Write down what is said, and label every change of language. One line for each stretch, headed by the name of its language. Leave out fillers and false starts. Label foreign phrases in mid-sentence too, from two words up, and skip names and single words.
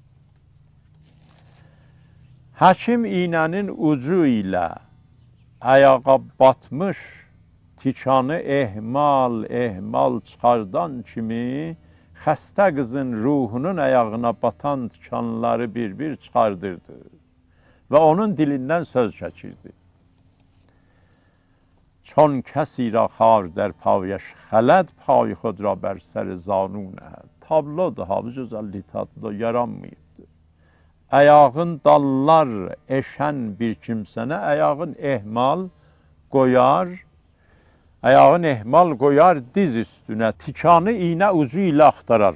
Azerbaijani: Həkim iynənin ucu ilə ayağa batmış tikanı ehmal çıxardan kimi xəstə qızın ruhunun ayağına batan tikanları bir-bir çıxardırdı və onun dilindən söz çəkirdi.
Persian: چون کسی را خار در پایش خلد پای خود را بر سر زانو نهد.
Azerbaijani: Tablodur, ha, bu gözəllik tablo yaranmayıbdır. Ayağın dallar eşən bir kimsənə ayağın ehmal qoyar diz üstünə, tikanı iynə ucu ilə axtarar.